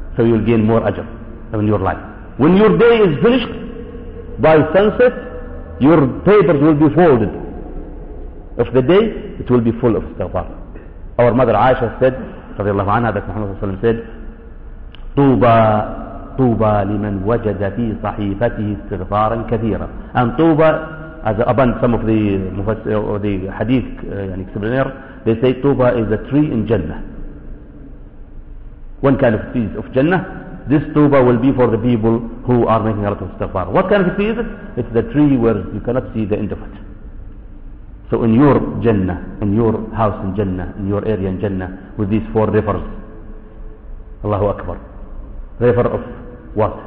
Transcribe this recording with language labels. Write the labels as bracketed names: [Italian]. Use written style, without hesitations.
[English] So you'll gain more ajr in your life. When your day is finished by sunset, your papers will be folded. Of the day, it will be full of istighfar. Our mother Aisha said, radiallahu anha, that Muhammad sallallahu alayhi wa sallam said, Tuba. [Arabic] طوبى لمن وجد في صحيفته استغفارا كثيرا. [English] And طوبى, as upon some of the hadith explainer, they say طوبى is a tree in Jannah. One kind of trees of Jannah, this طوبى will be for the people who are making a lot of istighfar. What kind of tree is it? It's the tree where you cannot see the end of it. So in your Jannah, in your house in Jannah, in your area in Jannah, with these four rivers, Allahu Akbar, river of what?